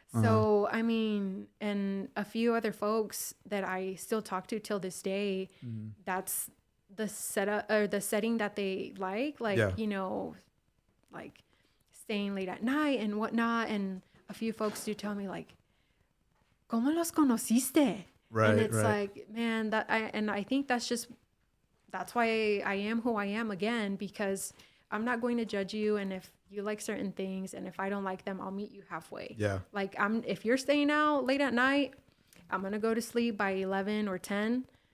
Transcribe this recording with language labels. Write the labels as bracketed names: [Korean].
[English] So, I mean, and a few other folks that I still talk to till this day, that's the setup or the setting that they like, you know, like staying late at night and whatnot. And a few folks do tell me like, [Spanish] ¿cómo los conociste? [English] Right. And it's like, man, I think that's why I am who I am again, because I'm not going to judge you. And if you like certain things and if I don't like them, I'll meet you halfway. Yeah. Like if you're staying out late at night, I'm going to go to sleep by 11 or 10.